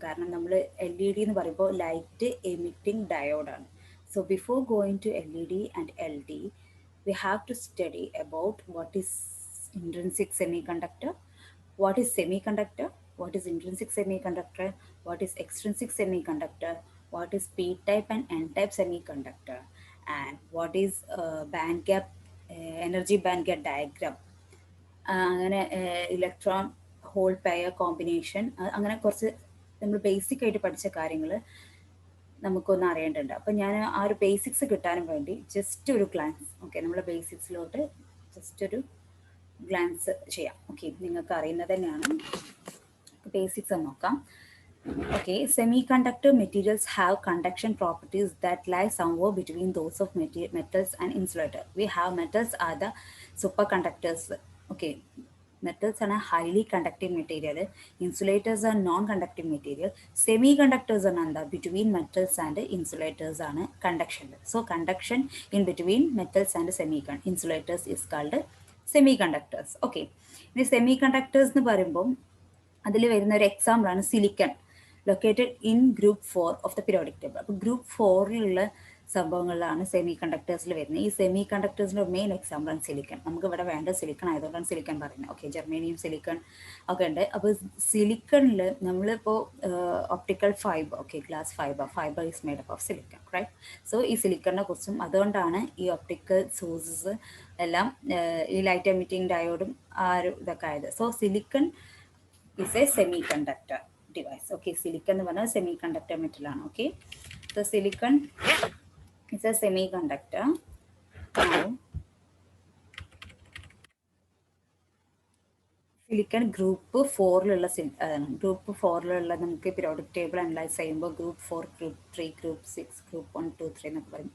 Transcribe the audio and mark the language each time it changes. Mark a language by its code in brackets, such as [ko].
[ml] കാരണം നമ്മൾ LED എന്ന് പറയുമ്പോൾ light emitting ഡയോഡാണ്. [en] So before going to LED and LD, we have to study about what is intrinsic semiconductor, what is semiconductor, what is intrinsic semiconductor, what is extrinsic semiconductor, what is p-type and n-type semiconductor, and what is band gap energy band gap diagram, [ml] അങ്ങനെ electron hole pair combination, അങ്ങനെ കുറച്ച് നമ്മൾ basic ആയിട്ട് പഠിച്ച കാര്യങ്ങൾ നമുക്കൊന്ന് അറിയേണ്ടതുണ്ട്. അപ്പം ഞാൻ ആ ഒരു ബേസിക്സ് കിട്ടാനും വേണ്ടി ജസ്റ്റ് ഒരു ഗ്ലാൻസ്, ഓക്കെ, നമ്മളെ ബേസിക്സിലോട്ട് ജസ്റ്റ് ഒരു ഗ്ലാൻസ് ചെയ്യാം. ഓക്കെ, നിങ്ങൾക്ക് അറിയുന്നത് തന്നെയാണ്. ബേസിക്സ് ഒന്ന് നോക്കാം. [en] Okay, semiconductor materials have conduction properties that lie somewhere between those of metals and insulator. We have metals are the superconductors. Okay, metals are a highly conductive material. Insulators are non-conductive material. Semiconductors are between metals and insulators are conduction. So conduction in between metals and insulators is called semiconductors. Okay, the semiconductors [ml] nu parayumbom അതിൽ വരുന്ന ഒരു എക്സാമ്പിളാണ് silicon, [en] Located in group 4 of the periodic table. [ml] അപ്പോൾ group 4ലുള്ള സംഭവങ്ങളിലാണ് semi കണ്ടക്ടേഴ്സിൽ വരുന്നത്. ഈ semi കണ്ടക്ടേഴ്സിൻ്റെ main എക്സാമ്പിളാണ് silicon. നമുക്ക് ഇവിടെ വേണ്ട സിലിക്കൺ ആയതുകൊണ്ടാണ് സിലിക്കൺ പറയുന്നത്. ഓക്കെ, ജെർമേനിയം സിലിക്കൺ ഒക്കെ ഉണ്ട്. അപ്പോൾ സിലിക്കണിൽ നമ്മളിപ്പോൾ optical fibre, okay, [en] Glass fibre is made up of silicon, right? [ml] So ഈ സിലിക്കണിനെ കുറിച്ചും അതുകൊണ്ടാണ് ഈ ഒപ്റ്റിക്കൽ സോഴ്സസ് എല്ലാം ഈ ലൈറ്റ് എമിറ്റിംഗ് ഡയോഡും ആ ഒരു ഇതൊക്കെ ആയത്. [en] So silicon is a semiconductor device. [ml] Okay, silicon എന്ന് പറഞ്ഞാൽ semiconductor metal ആണ്. [en] Okay, so silicon is a semiconductor. [ml] Now silicon group 4ലുള്ള group 4ലുള്ള നമുക്ക് പീരിയോഡിക് ടേബിൾ അനലൈസ് ചെയ്യുമ്പോൾ ഗ്രൂപ്പ് 4, ഗ്രൂപ്പ് 3, ഗ്രൂപ്പ് 6, ഗ്രൂപ്പ് 1, 2, 3 എന്നൊക്കെ പറയും.